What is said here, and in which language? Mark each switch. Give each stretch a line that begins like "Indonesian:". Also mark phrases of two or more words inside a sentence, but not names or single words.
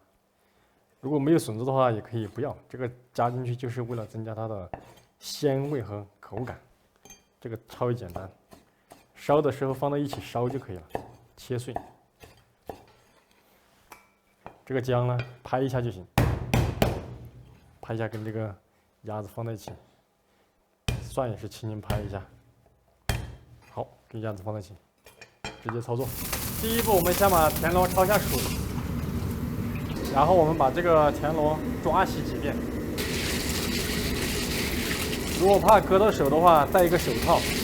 Chinese: 如果没有筍子的話，也可以不要。這個加進去就是為了增加它的鮮味和口感。這個超級簡單，燒的時候放到一起燒就可以了，切碎。這個薑呢，拍一下就行，拍一下跟這個鴨子放在一起。蒜也是輕輕拍一下。好，跟鴨子放在一起，直接操作。第一步，我們先把田螺焯下水。然后我们把这个田螺抓洗几遍，如果怕割到手的话，戴一个手套。